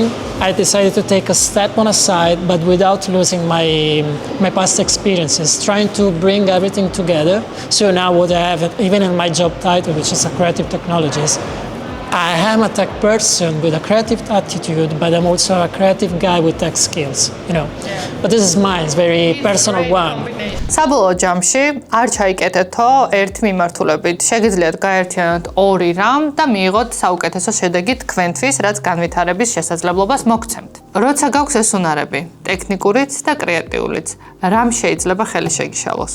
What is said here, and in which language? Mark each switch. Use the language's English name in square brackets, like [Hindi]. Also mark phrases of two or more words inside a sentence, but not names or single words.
[English] I decided to take a step on a side, but without losing my past experiences, trying to bring everything together. So now what I have, even in my job title, which is a creative technologist, I am a tech person with a creative attitude, but I'm also a creative guy with tech skills, you know. But this is mine, it's very personal one. [Georgian] საბოლოო ჯამში არ ჩაიკეთეთო ერთ მიმართულებით. შეგიძლიათ გაერთიანოთ ორი რამ და მიიღოთ საუკეთესო შედეგი თქვენთვის, რაც განვითარების შესაძლებლობას მოგცემთ. როცა გაქვს ეს უნარები, ტექნიკურიც და კრეატიულიც, რამ შეიძლება ხელი შეგიშალოს?